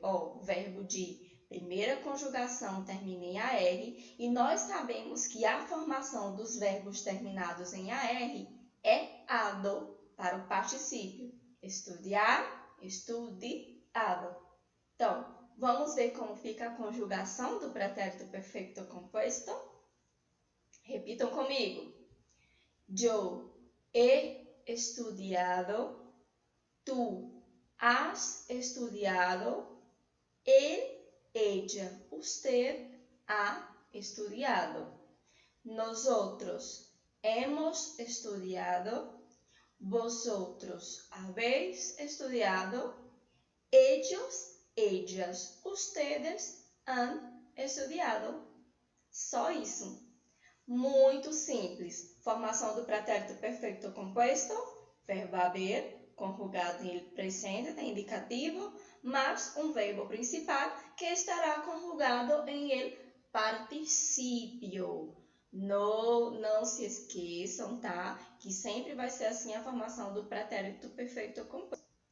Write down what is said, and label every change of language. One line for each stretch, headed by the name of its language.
Portuguese: O verbo de primeira conjugação termina em AR, e nós sabemos que a formação dos verbos terminados em AR é ado para o particípio. Estudar, estudiado. Então, vamos ver como fica a conjugação do pretérito perfeito composto? Repitam comigo.
Spanish: Yo he estudiado, tú has estudiado, él, ella, usted ha estudiado. Nosotros hemos estudiado, vosotros habéis estudiado, ellos, ellas, ustedes han estudiado.
Portuguese: Só isso. Muito simples. Formação do pretérito perfeito composto, verbo haver, conjugado em presente, tem indicativo, mais um verbo principal que estará conjugado em
Spanish: el particípio.
Portuguese: Não se esqueçam, tá? Que sempre vai ser assim a formação do pretérito perfeito composto.